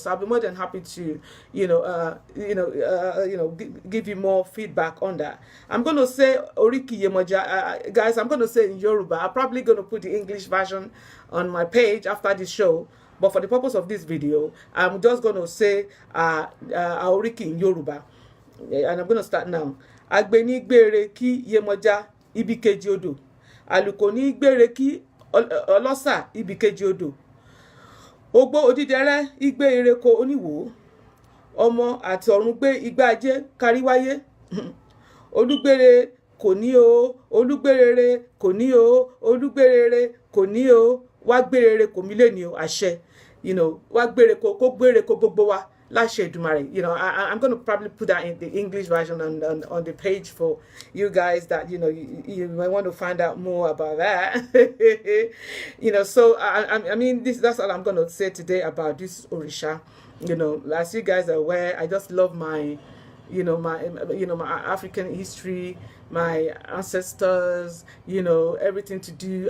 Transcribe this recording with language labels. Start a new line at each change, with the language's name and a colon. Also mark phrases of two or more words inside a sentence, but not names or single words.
English: I'll be more than happy to, give you more feedback on that. I'm going to say Oriki Yemoja, guys. I'm going to say in Yoruba. I'm probably going to put the English version on my page after this show. But for the purpose of this video, I'm just going to say Oriki in Yoruba. And I'm going to start now.
Yoruba: Agbeni gbere ki Yemoja ibi keji odo. Alukoni gbere ki Olosa ibi keji odo. Ogbo odidere igbe ereko oniwo. Ọmọ àti ọ̀run gbé igbá ajé káríwáyé. Olúgbére kò ní o, olúgbérere kò ní o, olúgbérere kò ní o, wá gbérere kò mí lè ní o, àṣẹ. Wá gbére kò gbére kò gbogbo wa. Lashe Dumare.
English: I'm going to probably put that in the English version on the page for you guys that, you might want to find out more about that. So I mean, that's all I'm going to say today about this Orisha. As you guys are aware, I just love my my African history, my ancestors, everything to do.